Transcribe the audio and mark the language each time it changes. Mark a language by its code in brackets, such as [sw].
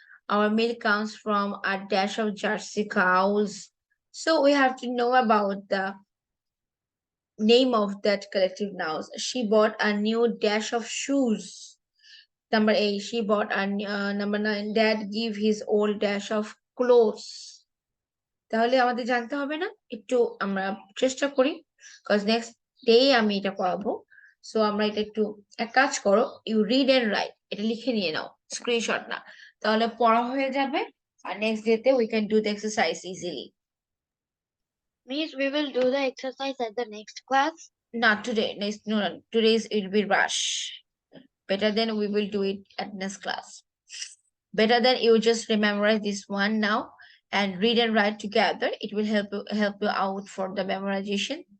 [en] Our milk comes from a dash of Jersey cows. So we have to know about the name of that collective nouns. She bought a new dash of shoes. Number 8, she bought a number 9, dad give his old dash of clothes. [bn] তাহলে আমাদের জানতে হবে না, একটু আমরা চেষ্টা করি, cause next day আমি এটা করাবো। সো আমরা এটা একটু এক কাজ করো, [en] you read and write, [bn] এটা লিখে নিয়ে নাও, স্ক্রিনশট না, তাহলে পড়া হয়ে যাবে। [en] আর নেক্সট ডেতে we can do the exercise easily. Means we will do the exercise at the next class. Not today, next no, today's it will be rush. Better than we will do it at next class. Better than you just memorize this one now and read and write together. It will help you out for the memorization.